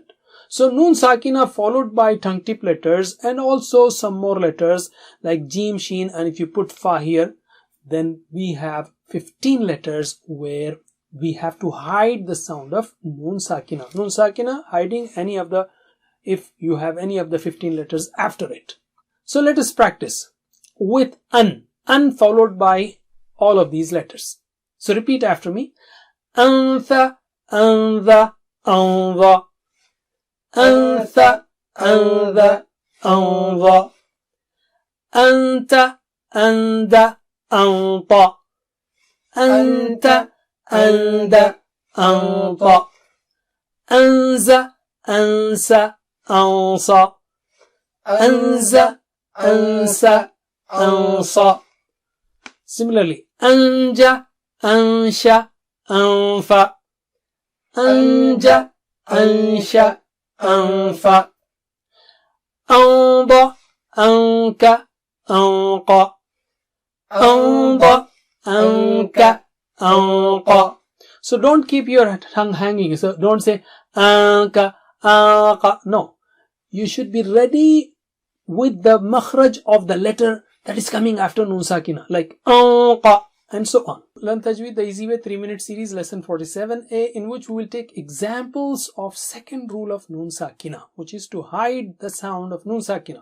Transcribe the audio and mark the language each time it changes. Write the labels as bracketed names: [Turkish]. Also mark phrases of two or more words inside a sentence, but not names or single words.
[English] So [Arabic] نون ساكنة [English] followed by tongue tip letters and also some more letters like Jim, Sheen, and if you put Fa here, then we have 15 letters where we have to hide the sound of Noon Sakina. [Arabic] نون ساكنة, [English] hiding any of the, if you have any of the 15 letters after it. So let us practice with an followed by all of these letters. So repeat after me. Antha, antha, anva. Antha, antha, anva. Anta, anda, anta. Anta, anda, anta. Anza, ansa, ansa. Anza, ansa, ansa. Similarly, anja, ansha, anfa. Anja, ansha, anfa. Amba, anka, anqa. Amba, anka, anqa. So don't keep your tongue hanging. So don't say anka, anqa. No. You should be ready with the makhraj of the letter that is coming after [Arabic] نون ساكنة, [English] like anqa and so on. Learn Tajweed the easy way 3-minute series, lesson 47A, in which we will take examples of second rule of [Arabic] نون ساكنة, [English] which is to hide the sound of [Arabic] نون ساكنة.